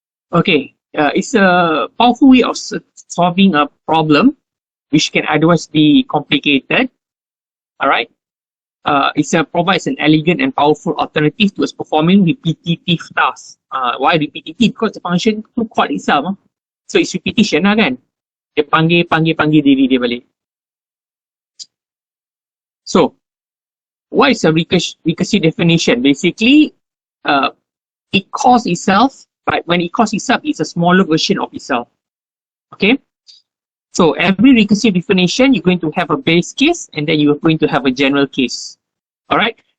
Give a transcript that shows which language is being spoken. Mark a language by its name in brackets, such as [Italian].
[English] Okay, it's a powerful way of solving a problem, which can otherwise be complicated. All right. It provides an elegant and powerful alternative to performing repetitive tasks. Why repetitive? Because the function to call itself. So it's repetition lah kan. [Malay] Dia panggil diri dia balik. [English] So, what is a recursive definition? Basically, it calls itself, but when it calls itself, it's a smaller version of itself. Okay? So every recursive definition, you're going to have a base case, and then you're going to have a general case. All right.